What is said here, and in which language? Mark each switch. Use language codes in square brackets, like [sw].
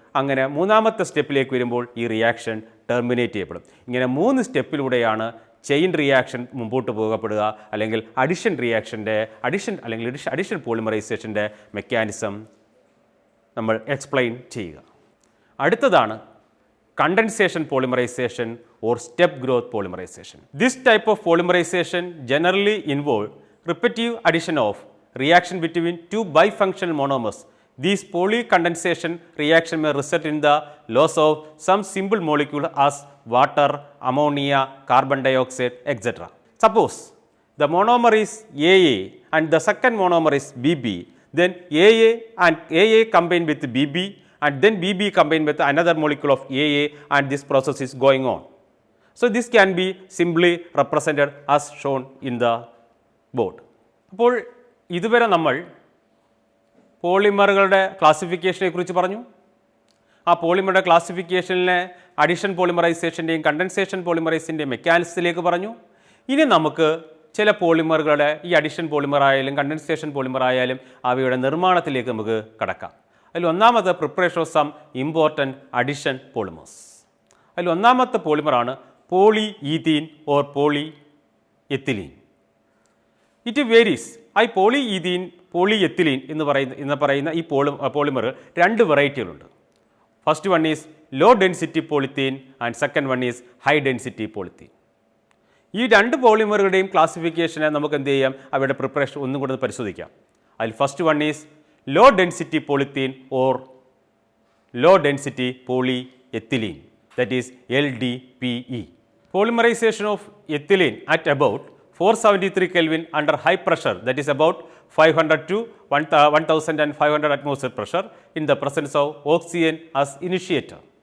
[ml] അങ്ങനെ മൂന്നാമത്തെ സ്റ്റെപ്പിലേക്ക് വരുമ്പോൾ ഈ റിയാക്ഷൻ ടെർമിനേറ്റ് ചെയ്യപ്പെടും. ഇങ്ങനെ 3 സ്റ്റെപ്പിലൂടെയാണ് ചെയിൻ റിയാക്ഷൻ മുമ്പോട്ട് പോകപ്പെടുക, അല്ലെങ്കിൽ അഡിഷൻ റിയാക്ഷൻ്റെ അഡിഷൻ പോളിമറൈസേഷൻ്റെ മെക്കാനിസം നമ്മൾ എക്സ്പ്ലെയിൻ ചെയ്യുക. അടുത്തതാണ് [en] condensation polymerization or step growth polymerization. This type of polymerization generally involve repetitive addition of reaction between 2 bifunctional monomers. These polycondensation reaction may result in the loss of some simple molecule as water, ammonia, carbon dioxide, etc. Suppose the monomer is AA and the second monomer is BB, then AA and AA combine with BB and then BB combined with another molecule of AA, and this process is going on. So this can be simply represented as shown in the board. [ml] അപ്പോൾ ഇതുവരെ നമ്മൾ പോളിമറുകളുടെ ക്ലാസിഫിക്കേഷനെ കുറിച്ച് പറഞ്ഞു. ആ പോളിമറുടെ ക്ലാസിഫിക്കേഷനിലെ addition പോളിമറൈസേഷൻ്റെയും condensation പോളിമറൈസിൻ്റെയും മെക്കാനിസത്തിലേക്ക് പറഞ്ഞു. ഇനി നമുക്ക് ചില പോളിമറുകളുടെ ഈ അഡിഷൻ പോളിമർ ആയാലും കണ്ടൻസേഷൻ പോളിമർ ആയാലും അവയുടെ നിർമ്മാണത്തിലേക്ക് നമുക്ക് കടക്കാം. അതിൽ ഒന്നാമത് [en] Preparation of some important addition polymers. [ml] അതിൽ ഒന്നാമത്തെ പോളിമറാണ് poly ethene or poly ethylene. [en] It varies. [ml] ഈ പോളി ഈഥീൻ പോളി എത്തിലീൻ എന്ന് പറയുന്ന ഈ polymer 2 വെറൈറ്റികളുണ്ട്. [en] First one is low density polythene and second one is high density polythene. [ml] ഈ 2 പോളിമറുകളുടെയും ക്ലാസിഫിക്കേഷനെ നമുക്ക് എന്ത് ചെയ്യാം, അവയുടെ പ്രിപ്പറേഷൻ ഒന്നും കൂടെ പരിശോധിക്കാം. [en] അതിൽ first one is low density polythene or low density polyethylene, that is LDPE. Polymerization of ethylene at about 473 Kelvin under high pressure, that is about 500 to 1500 atmosphere pressure in the presence of oxygen as initiator.